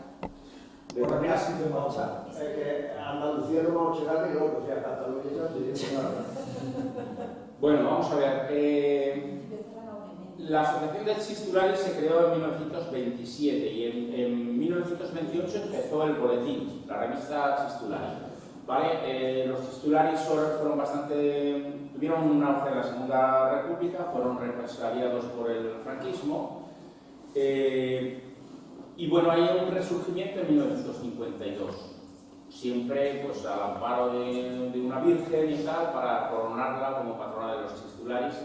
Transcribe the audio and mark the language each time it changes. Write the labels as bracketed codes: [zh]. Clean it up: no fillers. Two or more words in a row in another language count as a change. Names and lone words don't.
[es] Bueno, [gl] casi de marchar. É que a Andalucía non vamos chegar de loco, [es] o sea, [gl] Cataluña xa sería nada. [es] Bueno, vamos a ver. La Asociación de Chistularis se creó en 1927 y en 1928 empezó el boletín, la revista Chistularis. ¿Vale? Los Chistularis fueron tuvieron un auge en la Segunda República, fueron represaliados por el franquismo y bueno, hay un resurgimiento en 1952, siempre pues al amparo de una virgen y tal, para coronarla como patrona de los Chistularis, etc.